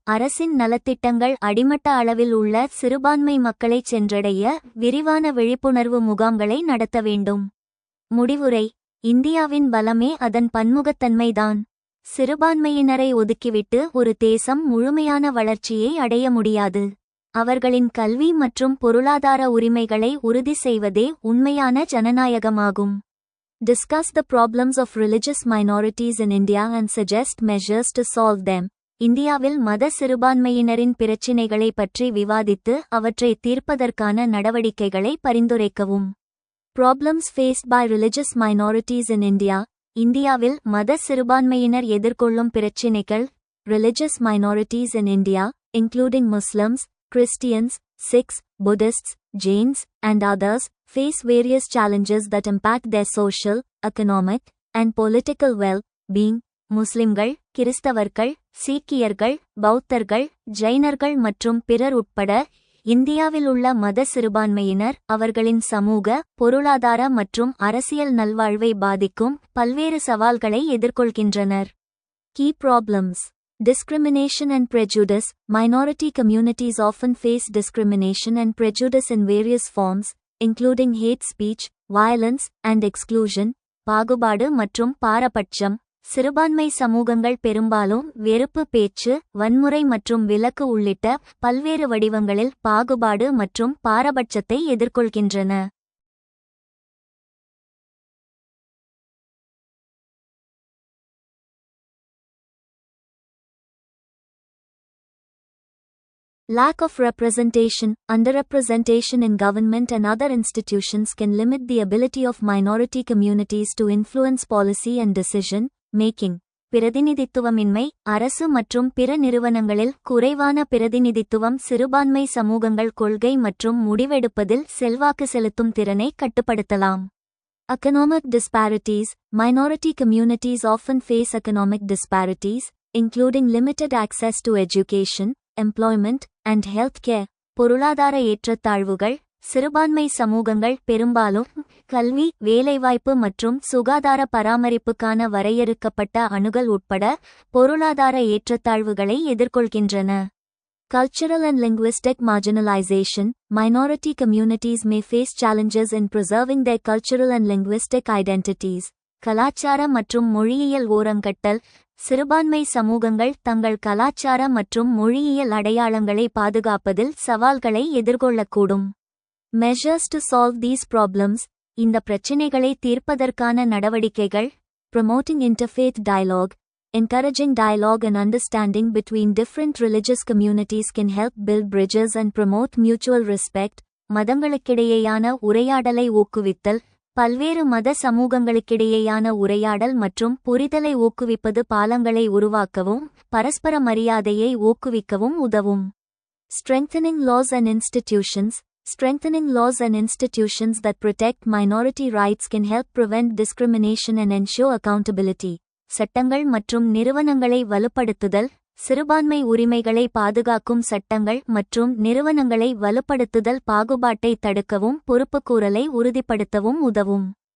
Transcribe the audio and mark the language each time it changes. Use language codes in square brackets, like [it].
[ta] அரசின் நலத்திட்டங்கள் அடிமட்ட அளவில் உள்ள சிறுபான்மை மக்களை சென்றடைய விரிவான விழிப்புணர்வு முகாம்களை நடத்த வேண்டும். முடிவுரை. இந்தியாவின் பலமே அதன் பன்முகத்தன்மைதான். சிறுபான்மையினரை ஒதுக்கிவிட்டு ஒரு தேசம் முழுமையான வளர்ச்சியை அடைய முடியாது. அவர்களின் கல்வி மற்றும் பொருளாதார உரிமைகளை உறுதி செய்வதே உண்மையான ஜனநாயகமாகும். [en] Discuss the problems of religious minorities in India and suggest measures to solve them. [ta] இந்தியாவில் மத சிறுபான்மையினரின் பிரச்சினைகளை பற்றி விவாதித்து அவற்றை தீர்ப்பதற்கான நடவடிக்கைகளை பரிந்துரைக்கவும். [en] Problems faced by religious minorities in India. [ta] இந்தியாவில் மத சிறுபான்மையினர் எதிர்கொள்ளும் பிரச்சினைகள். [en] Religious minorities in India, including Muslims, Christians, Sikhs, Buddhists, Jains, and others, face various challenges that impact their social, economic, and political well-being. [ta] முஸ்லிம்கள், கிறிஸ்தவர்கள், சீக்கியர்கள், பௌத்தர்கள், ஜைனர்கள் மற்றும் பிறர் உட்பட இந்தியாவில் உள்ள மத சிறுபான்மையினர் அவர்களின் சமூக, பொருளாதார மற்றும் அரசியல் நல்வாழ்வை பாதிக்கும் பல்வேறு சவால்களை எதிர்கொள்கின்றனர். [en] Key problems. Discrimination and prejudice. Minority communities often face discrimination and prejudice in various forms, including hate speech, violence, and exclusion. [ta] பாகுபாடு மற்றும் பாரபட்சம். சிறுபான்மை சமூகங்கள் பெரும்பாலும் வெறுப்பு பேச்சு, வன்முறை மற்றும் விலக்கு உள்ளிட்ட பல்வேறு வடிவங்களில் பாகுபாடு மற்றும் பாரபட்சத்தை எதிர்கொள்கின்றன. [en] Lack of representation, underrepresentation in government and other institutions can limit the ability of minority communities to influence policy and decision making. [ta] பிரதிநிதித்துவமின்மை. அரசு மற்றும் பிற நிறுவனங்களில் குறைவான பிரதிநிதித்துவம் சிறுபான்மை சமூகங்கள் கொள்கை மற்றும் முடிவெடுப்பதில் செல்வாக்கு செலுத்தும் திறனை கட்டுப்படுத்தலாம். [en] Economic disparities. Minority communities often face economic disparities, including limited access to education, employment, and health care. [ta] பொருளாதார ஏற்றத்தாழ்வுகள். சிறுபான்மை சமூகங்கள் பெரும்பாலும் கல்வி, வேலைவாய்ப்பு மற்றும் சுகாதார பராமரிப்புக்கான வரையறுக்கப்பட்ட அணுகல் உட்பட பொருளாதார ஏற்றத்தாழ்வுகளை எதிர்கொள்கின்றன. [en] Cultural and linguistic marginalization. Minority communities may face challenges in preserving their cultural and linguistic identities. [ta] கலாச்சார மற்றும் மொழியியல் ஓரங்கட்டல். சிறுபான்மை சமூகங்கள் தங்கள் கலாச்சார மற்றும் மொழியியல் அடையாளங்களை பாதுகாப்பதில் சவால்களை எதிர்கொள்ளக்கூடும். [en] Measures to solve these problems. [ta] இந்த பிரச்சினைகளை தீர்ப்பதற்கான நடவடிக்கைகள். [en] Promoting interfaith dialogue. Encouraging dialogue and understanding between different religious communities can help build bridges and promote mutual respect. [ta] மதங்களுக்கிடையேயான உரையாடலை ஊக்குவித்தல். பல்வேறு மத சமூகங்களுக்கிடையேயான உரையாடல் மற்றும் புரிதலை ஊக்குவிப்பது பாலங்களை உருவாக்கவும் பரஸ்பர மரியாதையை ஊக்குவிக்கவும் உதவும். [en] Strengthening laws and institutions. Strengthening laws and institutions that protect minority rights can help prevent discrimination and ensure accountability. [ta] சட்டங்கள் மற்றும் நிறுவனங்களை வலுப்படுத்துதல். சிறுபான்மை உரிமைகளை பாதுகாக்கும் சட்டங்கள் மற்றும் நிறுவனங்களை வலுப்படுத்துதல் பாகுபாட்டை தடுக்கவும் பொறுப்புக்கூறலை உறுதிப்படுத்தவும் உதவும்.